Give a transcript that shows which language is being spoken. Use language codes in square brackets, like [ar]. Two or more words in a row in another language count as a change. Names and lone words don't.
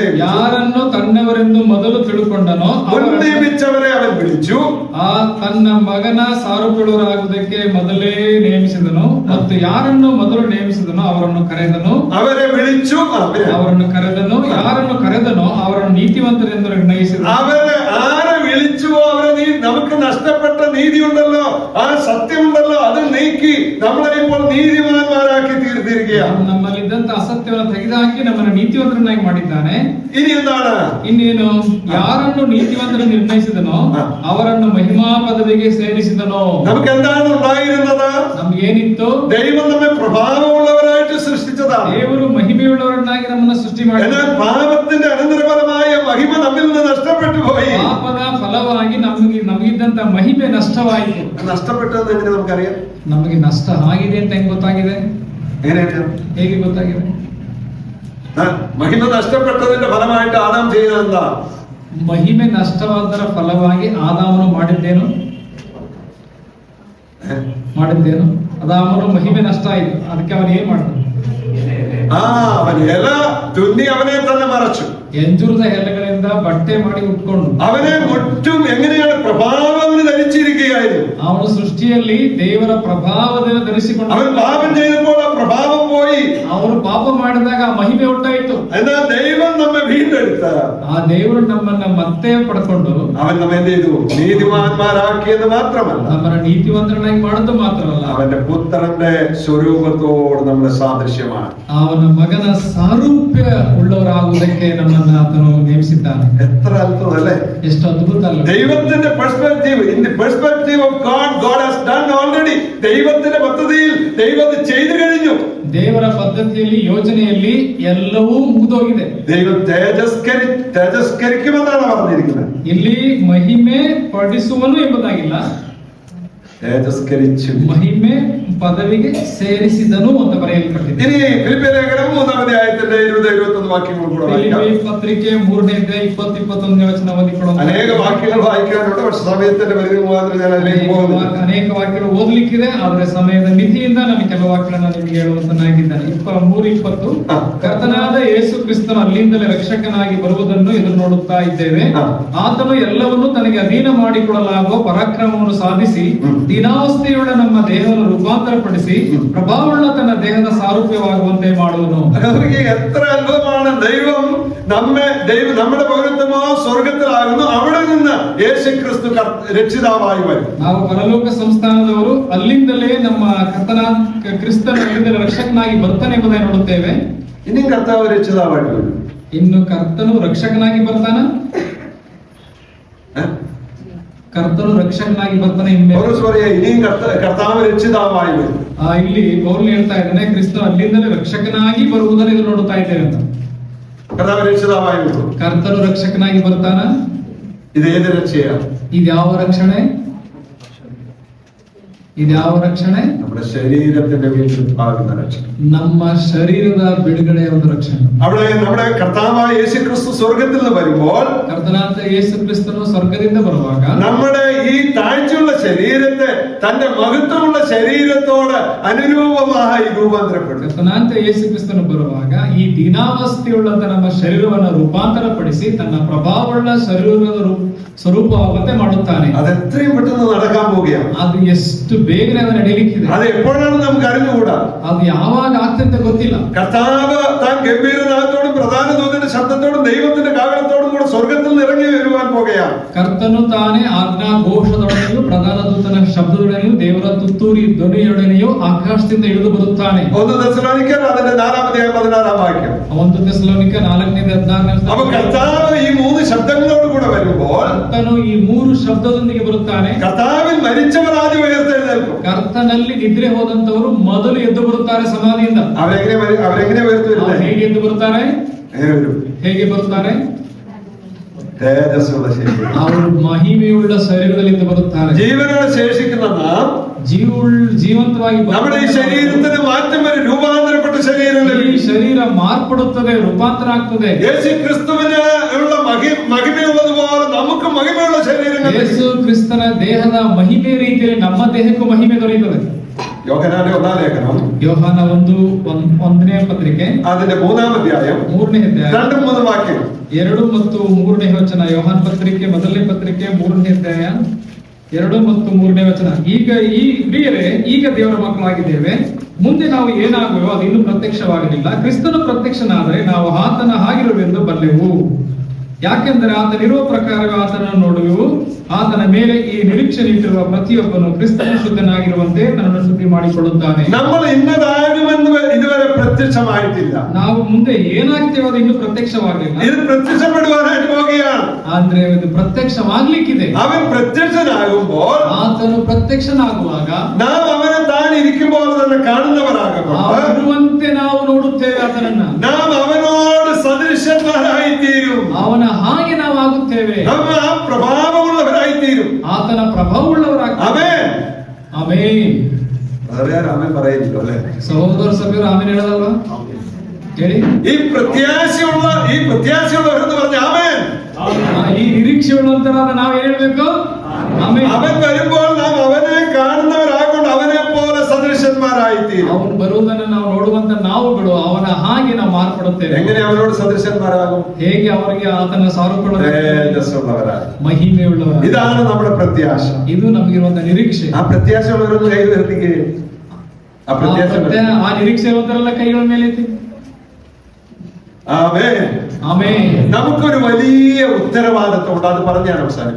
[kn] ಯಾರನ್ನು ತನ್ನವರೆಂದು ಮೊದಲು ತಿಳ್ಕೊಂಡನೋ ಮುನ್ನೇಮಿಸವರೇ ಅವನು ವಿಳಿച്ചു. ಆ ತನ್ನ ಮಗನ ಸಾರುಪಳುವರಾಗುವುದಕ್ಕೆ ಮೊದಲೇ ನೇಮಿಸಿದನು, ಮತ್ತು ಯಾರನ್ನು ಮೊದಲು ನೇಮಿಸಿದನೋ ಅವರನ್ನು ಕರೆದನು. [ml] അവരേ വിളിച്ചു, [kn] ಅವರನ್ನು ಕರೆದನು. ಯಾರನ್ನು ಕರೆದನೋ ಅವರನ್ನು ನೀತಿವಂತರೆಂದು ನಿರ್ಣಯಿಸಿದನು. [ml] അവരെ ആരെ വിളിച്ചുവോ അവരെ നമുക്ക് നഷ്ടപ്പെട്ട നീതി ഉണ്ടല്ലോ, ആ സത്യമുണ്ടല്ലോ, അത് നീക്കി നമ്മളെ ഇപ്പോൾ നീതിമാന്മാരാക്കി തീർത്തിരിക്കുകയാണ്. [kn] ನಮ್ಮಲ್ಲಿದ್ದಂತ ಅಸತ್ಯವನ್ನು ತೆಗೆದುಹಾಕಿ ನಮ್ಮನ್ನು ನೀತಿವಂತರನ್ನಾಗಿ ಮಾಡಿದ್ದಾನೆ. [ml] ഇനി എന്താണ്? [kn] ಇನ್ನೇನು? ಯಾರನ್ನು ನೀತಿವಂತರು ನಿರ್ಣಯಿಸಿದನೋ ಅವರನ್ನು ಮಹಿಮಾ ಪದವಿಗೆ ಸೇರಿಸಿದನೋ. [ml] നമുക്ക് എന്താണ് ഉണ്ടായിരുന്നത്? [kn] ನಮ್ಗೇನಿತ್ತು? [ml] ദൈവം നമ്മെ പ്രഭാവമുള്ളവരായിട്ട് സൃഷ്ടിച്ചതാണ്. [kn] ದೇವರು ಮಹಿಮೆಯುಳ್ಳವರನ್ನಾಗಿ ನಮ್ಮನ್ನು ಸೃಷ್ಟಿ ಮಾಡಿದ. [ml] എന്നാൽ പാപത്തിന്റെ അനന്തരഫലമായ മഹിമ നമ്മിൽ നിന്ന് നഷ്ടപ്പെട്ടു പോയി. [kn] ಪಾಪದ ಫಲವಾಗಿ ನಮಗಿದ್ದಂತ ಮಹಿಮೆ ನಷ್ಟವಾಯಿತು. [ml] നഷ്ടപ്പെട്ടതെന്ന് എങ്ങനെ നമുക്കറിയാം? [kn] ನಮಗೆ ನಷ್ಟ ಆಗಿದೆ ಅಂತ ಹೆಂಗ್ ಗೊತ್ತಾಗಿದೆ? ಹೇಗೆ ಗೊತ್ತಾಗಿದೆ? [ml] മഹിമ നഷ്ടപ്പെട്ടതിന്റെ ഫലമായിട്ട് ആദാം ചെയ്തതെന്താ? [kn] ಮಹಿಮೆ ನಷ್ಟವಾದರ ಫಲವಾಗಿ ಆದಾಮನು ಮಾಡಿದ್ದೇನು? ಅದಾಮನು ಮಹಿಮೆ ನಷ್ಟ ಆಯ್ತು, ಅದಕ್ಕೆ ಅವನು ಏನ್ ಮಾಡಿದ? [ml] അവൻ ഇല തുന്നി അവനെ തന്നെ മറച്ചു. [kn] ಎಂಜೂರದ ಎಲೆಗಳಿಂದ ಬಟ್ಟೆ ಮಾಡಿ ಉಟ್ಕೊಂಡು [ml] അവനെ മുറ്റും എങ്ങനെയാണ് പ്രഭാവം ധരിച്ചിരിക്കുകയായിരുന്നു. [kn] ಅವನು ಸೃಷ್ಟಿಯಲ್ಲಿ ದೇವರ ಪ್ರಭಾವದಿಂದ ಧರಿಸಿಕೊಂಡು [ml] അവൻ പാപം ചെയ്തപ്പോൾ ആ പ്രഭാവം പോയി. [kn] ಅವರು ಪಾಪ ಮಾಡಿದಾಗ ಆ ಮಹಿಮೆ ಹೊರಟಾಯಿತು. [ml] എന്നാൽ ദൈവം നമ്മെ വീണ്ടെടുത്ത [kn] ಆ ದೇವರು ನಮ್ಮನ್ನ ಮತ್ತೆ ಪಡ್ಕೊಂಡು [ml] അവൻ നമ്മെ എന്ത് ചെയ്തു? നീതിമാന്മാരാക്കിയത് മാത്രമല്ല, [kn] ನಮ್ಮನ್ನ ನೀತಿವಂತರನ್ನಾಗಿ ಮಾಡೋದು ಮಾತ್ರವಲ್ಲ, [ml] അവന്റെ പുത്രന്റെ സ്വരൂപത്തോട് നമ്മുടെ സാദൃശ്യമാണ്. [kn] ಅವನ ಮಗನ ಸಾರೂಪ್ಯ ಉಳ್ಳವರಾಗುವುದಕ್ಕೆ ನಮ್ಮನ್ನ ಆತನು ನೇಮಿಸಿದ್ದಾನೆ. [ml] എത്ര അത്ഭുതം അല്ലേ? [kn] ಎಷ್ಟು ಅದ್ಭುತ ಅಲ್ಲ? [ml] ദൈവത്തിന്റെ പെർസ്പെക്റ്റീവ്, [en] In the perspective of God, God has done already. [ml] ദൈവത്തിന്റെ പദ്ധതിയിൽ ദൈവം അത് ചെയ്തു കഴിഞ്ഞു. [kn] ದೇವರ ಪದ್ಧತಿಯಲ್ಲಿ, ಯೋಜನೆಯಲ್ಲಿ ಎಲ್ಲವೂ ಮುಗಿದೋಗಿದೆ. [ml] ദൈവം തേജസ്കരിക്കുമെന്നാണ് പറഞ്ഞിരിക്കുന്നത്. [kn] ಇಲ್ಲಿ ಮಹಿಮೆ ಪಡಿಸುವನು ಎಂಬುದಾಗಿಲ್ಲ, [ml] തേജസ്കരിച്ചു. [kn] ಮಹಿಮೆ ಪದವಿಗೆ ಸೇರಿಸಿದನು ಅಂತ ಬರೆಯಲ್ಪಟ್ಟಿದೆ. [ml] ഇനി ഫിലിപ്പിയ ലേഖനം 3-ാം അധ്യായത്തിന്റെ 20-21 വാക്യങ്ങൾ കൂടെ വായിക്കാം. [kn] ಫಿಲಿಪ್ಪಿ ಪತ್ರಿಕೆ 3ನೇ ಅಧ್ಯಾಯ 20-21 ವಚನ ಓದಿಕೊಳ್ಳೋಣ. [ml] അനേക വാക്യങ്ങൾ വായിക്കാനുണ്ട്, പക്ഷെ സമയത്തിന്റെ പരിധി മുഖാന്തരം ഞാൻ അതിലേക്ക് പോകുന്നില്ല. [kn] ಅನೇಕ ವಾಕ್ಯಗಳು ಓದಲಿಕ್ಕಿದೆ, ಆದರೆ ಸಮಯದ ಮಿತಿಯಿಂದ ನಾನು ಕೆಲವು ವಾಕ್ಯಗಳನ್ನು ನಿಮಗೆ ಹೇಳುವಂತನಾಗಿದ್ದಾನೆ. 3:20 ಕರ್ತನಾದ ಯೇಸು ಕ್ರಿಸ್ತನು ಅಲ್ಲಿಂದಲೇ ರಕ್ಷಕನಾಗಿ ಬರುವುದನ್ನು ಎದುರು ನೋಡುತ್ತಾ ಇದ್ದೇವೆ. ಆತನು ಎಲ್ಲವನ್ನೂ ತನಗೆ ಅಧೀನ ಮಾಡಿಕೊಳ್ಳಲಾಗುವ ಪರಾಕ್ರಮವನ್ನು ಸಾಧಿಸಿ ದೀನಾವಸ್ಥೆಯುಳ್ಳ ನಮ್ಮ ದೇಹವನ್ನು ರೂಪಾಂತರಪಡಿಸಿ ಪ್ರಭಾವವುಳ್ಳ ತನ್ನ ದೇಹದ ಸಾರೂಪ್ಯವಾಗುವಂತೆ ಮಾಡುವನು. [ml] അവർക്ക് എത്ര അത്ഭുതമാണ്! ദൈവം നമ്മുടെ പൗരത്വമോ സ്വർഗത്തിലാകുന്നു, അവിടെ നിന്ന് യേശു ക്രിസ്തു രക്ഷിതാവായി വരും. [kn] ನಾವು ಪರಲೋಕ ಸಂಸ್ಥಾನದವರು, ಅಲ್ಲಿಂದಲೇ ನಮ್ಮ ಕ್ರಿಸ್ತನ ರಕ್ಷಕನಾಗಿ ಬರ್ತಾನೆ ಎಂಬುದನ್ನು ನೋಡುತ್ತೇವೆ. [ml] ഇനിയും കർത്താവ് രക്ഷിതാവായിട്ട് വരും. [kn] ಇನ್ನು ಕರ್ತನು ರಕ್ಷಕನಾಗಿ ಬರ್ತಾನ, ಕರ್ತನು ರಕ್ಷಕನಾಗಿ ಬರ್ತಾನೆ. [ml] ഇനിയും കർത്താവ് രക്ഷിതാവായി വരും. [kn] ಇಲ್ಲಿ ಪೌಲ್ ಹೇಳ್ತಾ ಇದ್ದಾನೆ, ಕ್ರಿಸ್ತನು ಅಲ್ಲಿಂದಲೇ ರಕ್ಷಕನಾಗಿ ಬರುವುದನ್ನು ಇದು ನೋಡುತ್ತಾ ಇದ್ದೇವೆ ಅಂತ. [ml] കർത്താവ് രക്ഷിതാവായി വരും. [kn] ಕರ್ತನು ರಕ್ಷಕನಾಗಿ ಬರ್ತಾನ. [ml] ഇതേത് രക്ഷയാണ്? [kn] ಇದ್ಯಾವ ರಕ್ಷಣೆ? ಇದ್ಯಾವ ರಕ್ಷಣೆ? [ml] നമ്മുടെ ശരീരത്തിന്റെ വീണ്ടെടുപ്പാകുന്ന രക്ഷ, [kn] ನಮ್ಮ ಶರೀರದ ಬಿಡುಗಡೆಯ ಒಂದು ರಕ್ಷಣೆ. [ml] അവിടെ നമ്മുടെ കർത്താവായ യേശു ക്രിസ്തു സ്വർഗത്തിൽ നിന്ന് വരുമ്പോൾ, [kn] ಕರ್ತನಾದ ಯೇಸು ಕ್ರಿಸ್ತನು ಸ್ವರ್ಗದಿಂದ ಬರುವಾಗ [ml] നമ്മുടെ ഈ താഴ്ചയുള്ള ശരീരത്തെ തന്റെ മഹത്വമുള്ള ശരീരത്തോട് അനുരൂപമായി രൂപാന്തരപ്പെടും. [kn] ಕರ್ತನಾದ ಯೇಸು ಕ್ರಿಸ್ತನು ಬರುವಾಗ ಈ ದೀನಾವಸ್ಥೆಯುಳ್ಳಂತ ನಮ್ಮ ಶರೀರವನ್ನು ರೂಪಾಂತರಪಡಿಸಿ ತನ್ನ ಪ್ರಭಾವವುಳ್ಳ ಶರೀರದ ಸ್ವರೂಪವಾಗುವಂತೆ ಮಾಡುತ್ತಾನೆ. [ml] അത് എത്രയും പെട്ടെന്ന് നടക്കാൻ പോവുകയാണ്. [kn] ಅದು ಎಷ್ಟು ಬೇಗನೆ ಅದು ನಡೆಯಲಿಕ್ಕಿದೆ. [ml] അത് എപ്പോഴാണ് നമുക്ക് അറിഞ്ഞുകൂടാ. [kn] ಅದು ಯಾವಾಗ ಆಗ್ತಂತ ಗೊತ್ತಿಲ್ಲ. [ml] കർത്താവ് താൻ ഗംഭീരനാഥത്തോടും പ്രധാന ദൂതന്റെ ശബ്ദത്തോടും ദൈവത്തിന്റെ കാഹളത്തോടും കൂടെ സ്വർഗത്തിൽ നിന്ന് ഇറങ്ങി വരുവാൻ പോകുകയാണ്. [kn] ಕರ್ತನು ತಾನೇ ಆಜ್ಞಾ ಘೋಷದೊಡನೆಯೂ ಪ್ರಧಾನ ದೂತನ ಶಬ್ದದೊಡನೆಯೂ ದೇವರ ತುತ್ತೂರಿ ಧ್ವನಿಯೊಡನೆಯೂ ಆಕಾಶದಿಂದ ಇಳಿದು ಬರುತ್ತಾನೆ. [ml] 1 തെസ്സലോനിക്കർ അതിന്റെ 4-ാം അധ്യായം 16-ാം വാക്യം. 1 തെസ്സലോനിಕ 4:16. അപ്പൊ കർത്താവ് ഈ 3 ശബ്ദങ്ങളോട് കൂടെ വരുമ്പോൾ, [kn] ಕರ್ತನು ಈ 3 ಶಬ್ದದೊಂದಿಗೆ ಬರುತ್ತಾನೆ. [ml] കർത്താവിൽ മരിച്ചവർ ആദ്യം ഉയർത്തെഴുന്നേൽക്കും. [kn] ಕರ್ತನಲ್ಲಿ ನಿದ್ರೆ ಹೋದಂತವರು ಮೊದಲು ಎದ್ದು ಬರುತ್ತಾರೆ ಸಮಾಧಿಯಿಂದ. [ml] അവരെങ്ങനെ ഉയർത്തു വരുന്നത്? [kn] ಹೇಗೆ ಎದ್ದು ಬರುತ್ತಾರೆ? ಹೇಗೆ ಬರುತ್ತಾರೆ? [ml] തേജസ്സുള്ള ശരീരം, [kn] ಅವರು ಮಹಿಮೆಯುಳ್ಳ ಶರೀರದಲ್ಲಿ ಬರುತ್ತಾರೆ. [ml] ജീവനോടെ ശേഷിക്കുന്ന നാം [kn] ಜೀವಂತವಾಗಿ [ml] നമ്മുടെ ഈ ശരീരത്തിന് മാറ്റം വരും, രൂപാന്തരപ്പെട്ട ശരീരങ്ങൾ. [kn] ಈ ಶರೀರ ಮಾರ್ಪಡುತ್ತದೆ, ರೂಪಾಂತರ ಆಗ್ತದೆ. [ml] യേശു ക്രിസ്തുവിന് ഉള്ള മഹിമയുള്ളതുപോലെ നമുക്ക് മഹിമയുള്ള ശരീരങ്ങൾ. [kn] ಯೇಸು ಕ್ರಿಸ್ತನ ದೇಹದ ಮಹಿಮೆ ರೀತಿಯಲ್ಲಿ ನಮ್ಮ ದೇಹಕ್ಕೂ ಮಹಿಮೆ ದೊರೆಯುತ್ತದೆ. [ml] യോഹന്നാന്റെ 1-ാം ലേഖനം, [kn] ಯೋಹಾನ 1ನೇ ಪತ್ರಿಕೆ [ml] അതിന്റെ 3-ാം ಅಧ್ಯಾയം [kn] 3ನೇ ಅಧ್ಯಾಯ 2-3 ವಾಕ್ಯಗಳು, 2 ಮತ್ತು 3ನೇ ವಚನ. ಯೋಹಾನ ಪತ್ರಿಕೆ 1ನೇ ಪತ್ರಿಕೆ 3ನೇ ಅಧ್ಯಾಯ 2 ಮತ್ತು 3ನೇ ವಚನ. ಈಗ ಈ ಪ್ರಿಯರೇ, ಈಗ ದೇವರ ಮಕ್ಕಳಾಗಿದ್ದೇವೆ, ಮುಂದೆ ನಾವು ಏನಾಗುವೆವೋ ಅದು ಇನ್ನೂ ಪ್ರತ್ಯಕ್ಷವಾಗಲಿಲ್ಲ. ಕ್ರಿಸ್ತನು ಪ್ರತ್ಯಕ್ಷನಾದರೆ ನಾವು ಆತನ ಹಾಗಿರುವೆಂದು ಬಲ್ಲೆವು. ಯಾಕೆಂದರೆ ಆತನಿರುವ ಪ್ರಕಾರವೇ ಆತನನ್ನು ನೋಡುವೆವು. ಆತನ ಮೇಲೆ ಈ ನಿರೀಕ್ಷೆ ಇಟ್ಟಿರುವ ಪ್ರತಿಯೊಬ್ಬನು ಕ್ರಿಸ್ತನ ಶುದ್ಧನಾಗಿರುವಂತೆ ತನ್ನನ್ನು ಶುದ್ಧಿ ಮಾಡಿಕೊಳ್ಳುತ್ತಾನೆ. [ml] നമ്മൾ ഇന്നതാകുമെന്ന് ഇതുവരെ പ്രത്യക്ഷമായിട്ടില്ല. [kn] ನಾವು ಮುಂದೆ ಏನಾಗ್ತೇವೆ ಅದು ಇನ್ನೂ ಪ್ರತ್ಯಕ್ಷವಾಗಲಿಲ್ಲ. [ml] ഇത് പ്രത്യക്ഷപ്പെടുവാനായിട്ട് പോകുകയാണ്. [kn] ಆದ್ರೆ ಇದು ಪ್ರತ್ಯಕ್ಷವಾಗ್ಲಿಕ್ಕಿದೆ. [ml] അവൻ പ്രത്യക്ഷനാകുമ്പോൾ, [kn] ಆತನು ಪ್ರತ್ಯಕ್ಷನಾಗುವಾಗ [ml] നാം അവനെ താൻ ഇരിക്കുമ്പോൾ തന്നെ കാണുന്നവരാകുമ്പോൾ, [kn] ಇರುವಂತೆ ನಾವು ನೋಡುತ್ತೇವೆ ಆತನನ್ನ. [ml] നാം അവനോട് സദൃശന്മാരായി തീരും. [kn] ಅವನ ಹಾಗೆ ನಾವು ಆಗುತ್ತೇವೆ. [ml] നാം ആ പ്രഭാവമുള്ളവരായി തീരും. [kn] ಆತನ ಪ್ರಭಾವವುಳ್ಳವರಾಗ್ತೇವೆ. [ml] ആമേൻ. [kn] ಆಮೆನ್. [ml] ആമേൻ പറയില്ലോ അല്ലേ? [kn] ಸಹೋದರ ಸಭೆಯರು ಆಮೇಲೆ ಹೇಳೋದಲ್ವಾ? ಹೇಳಿ. [ml] ഈ പ്രത്യാശയുള്ളവരെന്ന് പറഞ്ഞ ആമേൻ. [kn] ಈ ನಿರೀಕ್ಷೆ ಉಳ್ಳಂತರಾದ ನಾವು ಏನ್ ಹೇಳ್ಬೇಕು? ಆಮೆನ್. [ml] അവൻ വരുമ്പോൾ നാം അവനെ കാണുന്നവരാകൊണ്ട് അവനെ പോലെ സദൃശന്മാരായി തീരും. [kn] ಅವನು ಬರುವುದನ್ನು ನಾವು ನೋಡುವಂತ ನಾವುಗಳು ಅವನ ಹಾಗೆ ನಾವು ಮಾರ್ಪಡುತ್ತೇವೆ. [ml] എങ്ങനെ അവനോട് സദൃശന്മാരാകും? [kn] ಹೇಗೆ ಅವರಿಗೆ ಆತನ [ml] തേജസ്സുള്ളവരാകും, [kn] ಮಹಿಮೆಯುಳ್ಳವರಾಗಿ. [ml] ഇതാണ് നമ്മുടെ പ്രത്യാശ. [kn] ಇದು ನಮಗಿರುವಂತ ನಿರೀಕ್ಷೆ. [ml] ആ പ്രത്യാശയുള്ളവരൊന്ന് കൈ ഉയർത്തിക്കേ. ആ [kn] ನಿರೀಕ್ಷೆ ಇರುವಂತರೆಲ್ಲ ಕೈಗಳ ಮೇಲೆ ಎತ್ತಿ. [ml] ആമേൻ. [kn] ಆಮೆನ್. [ml] നമുക്കൊരു വലിയ ഉത്തരവാദിത്വമുണ്ട്. അത് പറഞ്ഞ് ഞാൻ അവസാനിപ്പിക്കാം.